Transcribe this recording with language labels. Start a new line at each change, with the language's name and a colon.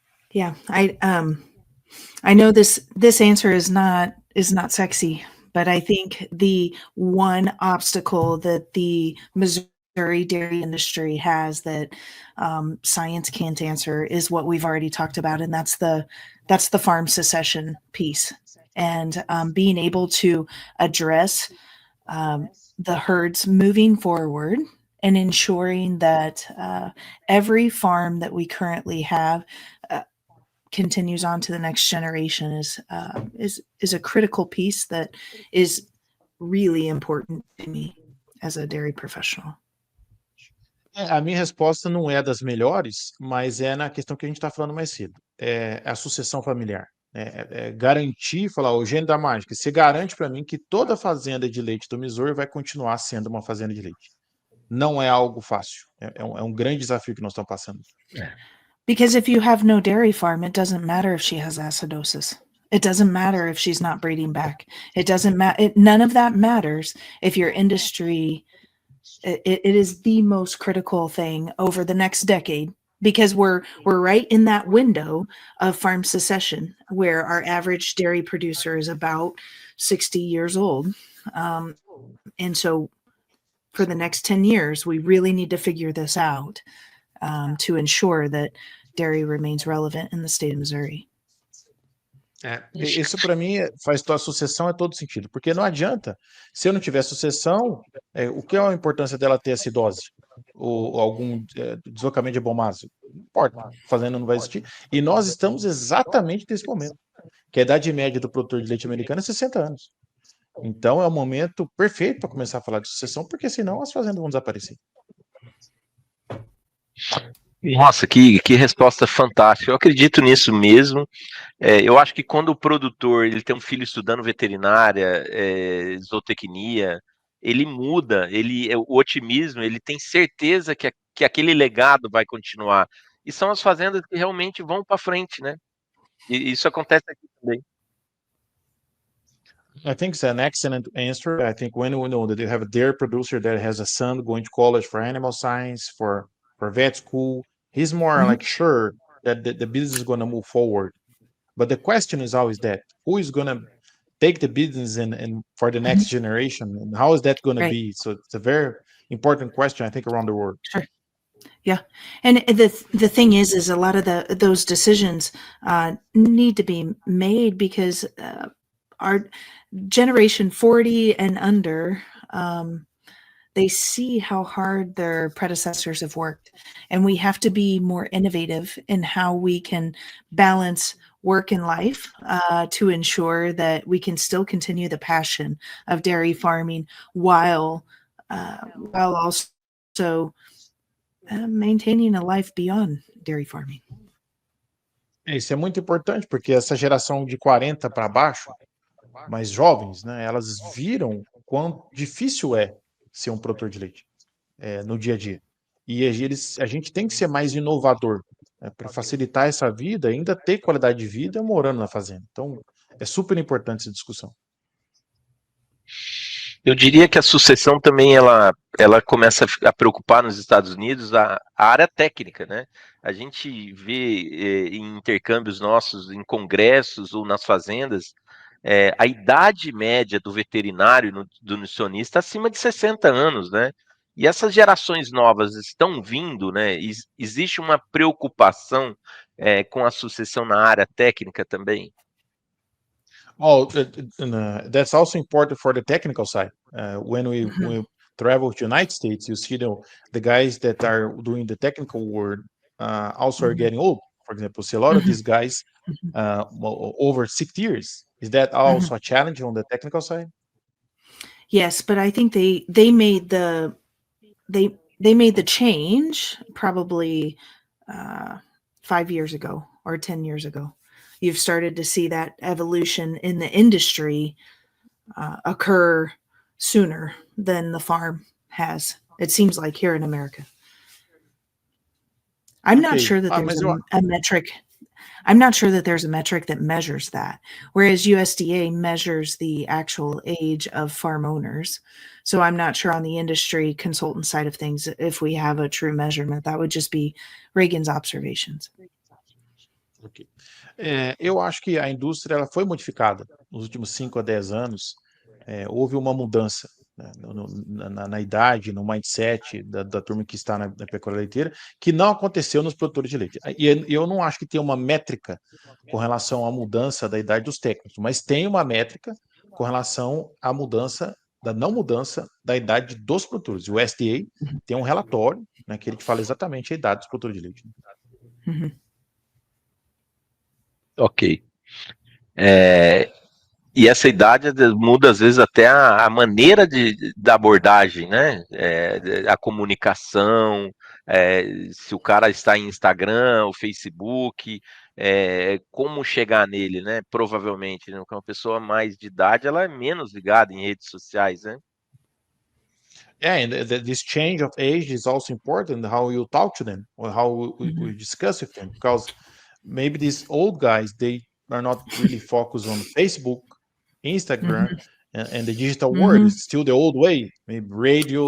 English: Yeah, I know this answer is not sexy, but I think the one obstacle that the Missouri dairy industry has that science can't answer is what we've already talked about, and that's the farm secession piece, and being able to address the herds moving forward and ensuring that every farm that we currently have continues on to the next generation is a critical piece that is really important to me as a dairy professional.
Portuguese: A minha resposta não é das melhores, mas é na questão que a gente está falando mais cedo. É a sucessão familiar. É garantir, falar, o gênio da mágica, você garante para mim que toda fazenda de leite do Missouri vai continuar sendo uma fazenda de leite. Não é algo fácil. É um grande desafio que nós estamos passando.
English: Because if you have no dairy farm, it doesn't matter if she has acidosis. It doesn't matter if she's not breeding back. It doesn't matter. None of that matters if your industry. It is the most critical thing over the next decade, because we're right in that window of farm secession where our average dairy producer is about 60 years old. And so for the next 10 years, we really need to figure this out to ensure that dairy remains relevant in the state of Missouri.
Portuguese: Isso para mim faz a sucessão todo sentido, porque não adianta, se eu não tiver sucessão, o que é a importância dela ter acidose ou algum deslocamento de hebomase? Não importa, a fazenda não vai existir. E nós estamos exatamente nesse momento, que a idade média do produtor de leite americano é 60 anos. Então é o momento perfeito para começar a falar de sucessão, porque senão as fazendas vão desaparecer. Nossa, que resposta fantástica. Eu acredito nisso mesmo. Eu acho que quando o produtor ele tem um filho estudando veterinária, zootecnia, ele muda, o otimismo, ele tem certeza que aquele legado vai continuar. E são as fazendas que realmente vão para frente, né? E isso acontece aqui também.
English: I think it's an excellent answer. I think when we know that you have a dairy producer that has a son going to college for animal science, for vet school, he's more like sure that the business is going to move forward. But the question is always that who is going to take the business and for the next generation, and how is that going to be? So it's a very important question, I think, around the world. Sure. Yeah, and the thing is a lot of those decisions need to be made because our generation 40 and under, they see how hard their predecessors have worked, and we have to be more innovative in how we can balance work and life to ensure that we can still continue the passion of dairy farming while also maintaining a life beyond dairy farming.
Portuguese: Isso é muito importante, porque essa geração de 40 para baixo, mais jovens, né, elas viram quão difícil é ser um produtor de leite no dia a dia. E a gente tem que ser mais inovador para facilitar essa vida, ainda ter qualidade de vida morando na fazenda. Então, é super importante essa discussão. Eu diria que a sucessão também ela começa a preocupar nos Estados Unidos a área técnica, né? A gente vê em intercâmbios nossos, em congressos ou nas fazendas, a idade média do veterinário, do nutricionista, acima de 60 anos, né? E essas gerações novas estão vindo, né? Existe uma preocupação com a sucessão na área técnica também?
English: Oh, that's also important for the technical side. When we travel to the United States, you see the guys that are doing the technical work also are getting old. For example, see a lot of these guys over 60 years. Is that also a challenge on the technical side? Yes, but I think they made the they made the change probably 5 years ago or 10 years ago. You've started to see that evolution in the industry occur sooner than the farm has. It seems like here in America. I'm not Ok. sure that there's
Portuguese: Mas eu,
English: a metric. I'm not sure that there's a metric that measures that, whereas USDA measures the actual age of farm owners. So I'm not sure on the industry consultant side of things if we have a true measurement. That would just be Reagan's observations. ok.
Portuguese: Eu acho que a indústria ela foi modificada nos últimos 5 a 10 anos. Houve uma mudança, né, na idade, no mindset da turma que está na pecuária leiteira, que não aconteceu nos produtores de leite. E eu não acho que tem uma métrica com relação à mudança da idade dos técnicos, mas tem uma métrica com relação à mudança, da não mudança da idade dos produtores. O USDA tem um relatório, né, que ele fala exatamente a idade dos produtores de leite. Mhm. Ok. E essa idade muda às vezes até a maneira da abordagem, né? A comunicação, se o cara está em Instagram, ou Facebook, como chegar nele, né? Provavelmente, né? Uma pessoa mais de idade, ela é menos ligada em redes sociais, né?
English: Yeah, and this change of age is also important, how you talk to them or how we discuss with them, because maybe these old guys, they are not really focused on Facebook, Instagram, and the digital world. Mhm. It's still the old way, maybe radio,